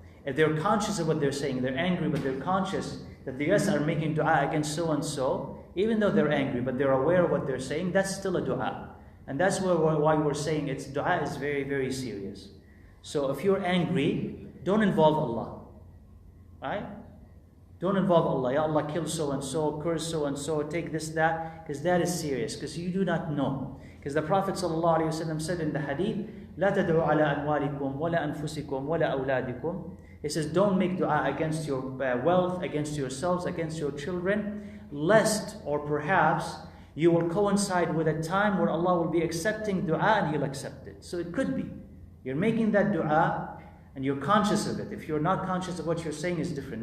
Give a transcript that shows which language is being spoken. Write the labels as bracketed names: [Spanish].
[English] If they're conscious of what they're saying, they're angry, but they're conscious that they are making dua against so and so, even though they're angry, but they're aware of what they're saying, that's still a dua. And that's why we're saying dua is very, very serious. So if you're angry, don't involve Allah. Right? Don't involve Allah. Ya Allah, kill so and so, curse so and so, take this, that, because that is serious, because you do not know. Because the Prophet ﷺ said in the hadith, [Arabic] لا تدعوا على أموالكم ولا أنفسكم ولا أولادكم. [English] He says, don't make dua against your wealth, against yourselves, against your children, lest or perhaps you will coincide with a time where Allah will be accepting dua and He'll accept it. So it could be. You're making that dua and you're conscious of it. If you're not conscious of what you're saying, is different.